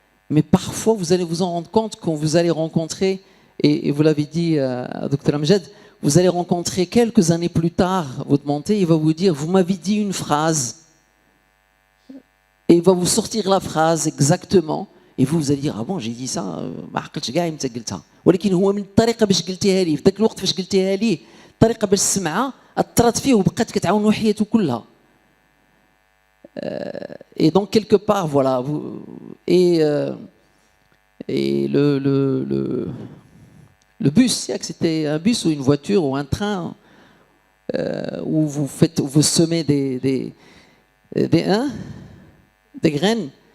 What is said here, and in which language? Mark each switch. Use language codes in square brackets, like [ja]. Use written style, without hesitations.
[fr] Mais parfois, vous allez vous en rendre compte quand vous allez rencontrer, et vous l'avez dit à Dr Amjad, vous allez rencontrer quelques années plus tard votre montée, il va vous dire, vous m'avez dit une phrase, et il va vous sortir la phrase exactement, et vous allez dire, ah bon, j'ai dit ça, [ar] ما عقلتش كاع متى قلتها. ولكن هو من الطريقة باش قلتيها لي، في ذاك الوقت فاش قلتيها لي، الطريقة باش سمعها، أثرت فيه وبقات كتعاون حياته كلها. [fr] Et donc quelque part, voilà, et le bus, c'était un bus ou une voiture ou un train où vous semez des graines.